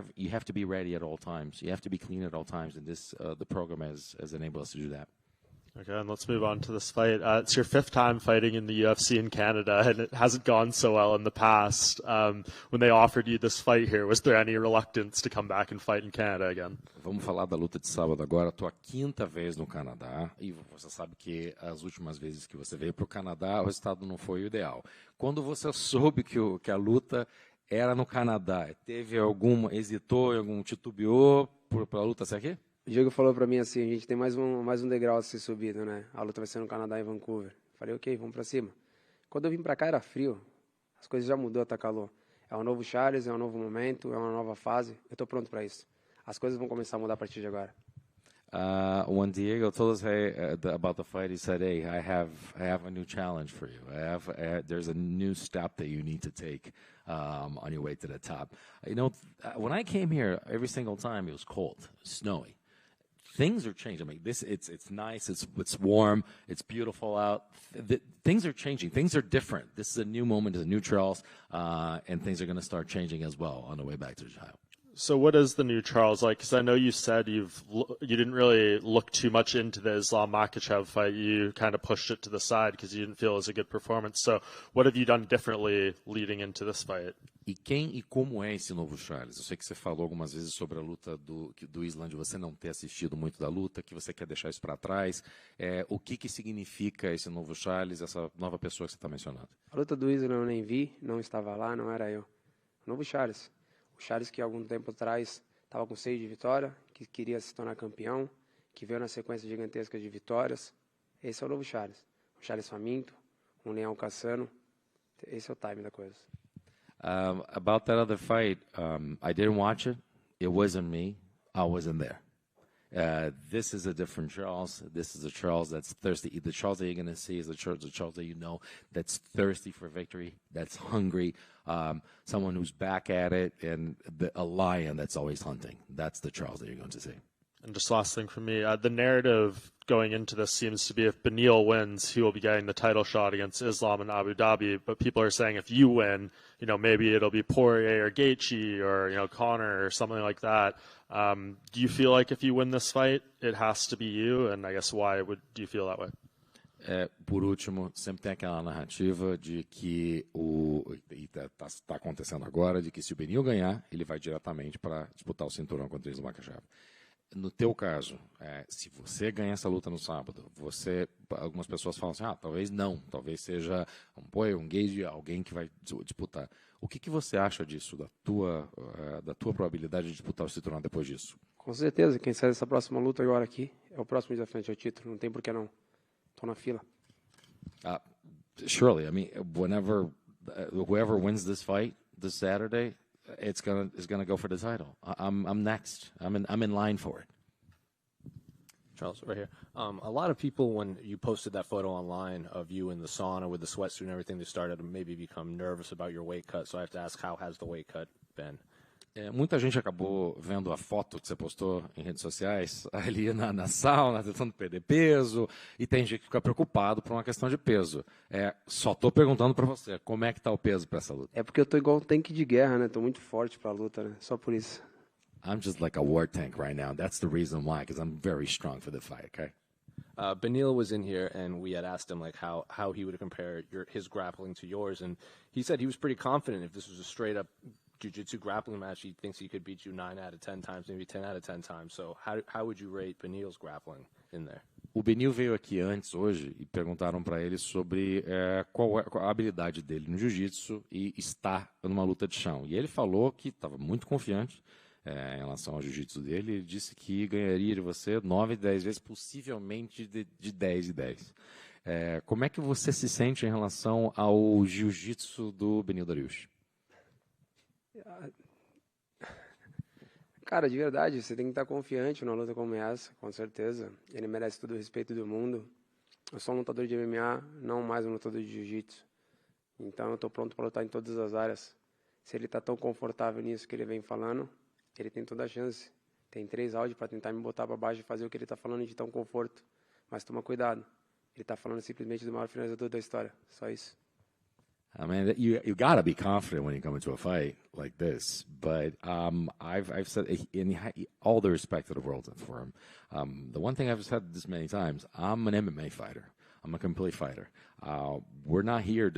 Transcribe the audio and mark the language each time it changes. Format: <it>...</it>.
<en>You have to be ready at all times. You have to be clean at all times, and this the program has enabled us to do that. Okay, and let's move on to this fight. It's your 5th time fighting in the UFC in Canada, and it hasn't gone so well in the past. When they offered you this fight here, was there any reluctance to come back and fight in Canada again?</en> <pt>Vamos falar da luta de sábado agora. Estou a 5ª vez no Canadá, e você sabe que as últimas vezes que você veio para o Canadá, o resultado não foi o ideal. Quando você soube que a luta era no Canadá, hesitou, titubeou para a luta ser aqui? O Diego falou para mim assim, a gente tem mais um degrau a ser subido, né? A luta vai ser no Canadá, em Vancouver. Falei, ok, vamos para cima. Quando eu vim para cá era frio, as coisas já mudou, tá calor. É um novo Charles, é um novo momento, é uma nova fase. Eu estou pronto para isso. As coisas vão começar a mudar a partir de agora.</pt> <en>When Diego told us about the fight, he said, "Hey, I have a new challenge for you. There's a new step that you need to take on your way to the top." You know, when I came here, every single time it was cold, snowy. Things are changing. I mean, it's nice. It's warm. It's beautiful out. Things are changing. Things are different. This is a new moment. It's a new Charles, and things are going to start changing as well on the way back to Ohio. So what is the new Charles like? Because I know you said you didn't really look too much into the Islam Makhachev fight. You kind of pushed it to the side because you didn't feel it was a good performance. So what have you done differently leading into this fight?</en> <pt>E quem e como é esse novo Charles? Eu sei que você falou algumas vezes sobre a luta do Islam, de você não ter assistido muito da luta, que você quer deixar isso para trás. O que significa esse novo Charles, essa nova pessoa que você está mencionando? A luta do Islam eu nem vi, não estava lá, não era eu. O novo Charles. O Charles que algum tempo atrás estava com 6 de vitória, que queria se tornar campeão, que veio na sequência gigantesca de vitórias. Esse é o novo Charles. Um Charles faminto, um leão caçando. Esse é o time da coisa.</pt> <en>About that other fight, I didn't watch it. It wasn't me. I wasn't there. This is a different Charles. This is a Charles that's thirsty. The Charles that you're going to see is the Charles that you know that's thirsty for victory, that's hungry, someone who's back at it, and a lion that's always hunting. That's the Charles that you're going to see. And just last thing from me, the narrative going into this seems to be if Beneil wins, he will be getting the title shot against Islam in Abu Dhabi. But people are saying if you win, maybe it'll be Poirier or Gaethje or, Conor or something like that. Do you feel like if you win this fight, it has to be you? And I guess why do you feel that way?</en> <pt>Por último, sempre tem aquela narrativa de que está acontecendo agora, de que se o Beneil ganhar, ele vai diretamente para disputar o cinturão contra o Makhachev. No teu caso, se você ganhar essa luta no sábado, algumas pessoas falam assim, talvez não, talvez seja um Poirier, um Gage, alguém que vai disputar. O que você acha disso, da tua probabilidade de disputar o cinturão depois disso? Com certeza, quem sai dessa próxima luta agora aqui é o próximo desafiante ao título, não tem por que não. Estou na fila.</pt> <en>Surely, I mean, whenever whoever wins this fight this Saturday, is gonna go for the title. I'm next. I'm in line for it. Charles, right here. A lot of people, when you posted that photo online of you in the sauna with the sweatsuit and everything, they started to maybe become nervous about your weight cut. So I have to ask, how has the weight cut been?</en> <pt>Muita gente acabou vendo a foto que você postou em redes sociais ali na sauna, tentando perder peso, e tem gente que fica preocupado por uma questão de peso. Só estou perguntando para você, como é que está o peso para essa luta? É porque eu tô igual um tanque de guerra, né? Tô muito forte para a luta, né? Só por isso.</pt> <en>I'm just like a war tank right now. That's the reason why, because I'm very strong for the fight, okay? Beneil was in here, and we had asked him like how he would compare his grappling to yours, and he said he was pretty confident if this was a straight-up jiu-jitsu grappling match, he thinks he could beat you 9 out of 10 times, maybe 10 out of 10 times. So how would you rate Beneil's grappling in there?</en> <pt>O Beneil veio aqui antes, hoje, e perguntaram para ele sobre qual a habilidade dele no jiu-jitsu e estar numa luta de chão. E ele falou que estava muito confiante em relação ao jiu-jitsu dele. Ele disse que ganharia de você 9, 10 vezes, possivelmente de 10 e 10. Como é que você se sente em relação ao jiu-jitsu do Beneil Dariush? Cara, de verdade, você tem que estar confiante numa luta como essa, com certeza. Ele merece todo o respeito do mundo. Eu sou um lutador de MMA, não mais um lutador de jiu-jitsu. Então eu estou pronto para lutar em todas as áreas. Se ele está tão confortável nisso que ele vem falando, ele tem toda a chance. Tem 3 áudios para tentar me botar para baixo e fazer o que ele está falando de tão conforto. Mas toma cuidado. Ele está falando simplesmente do maior finalizador da história. Só isso.</pt> <en>I mean, you gotta be confident when you come into a fight like this. But I've said, in all the respect to the world for him, the one thing I've said this many times, I'm an MMA fighter. I'm a complete fighter. We're not here.</en>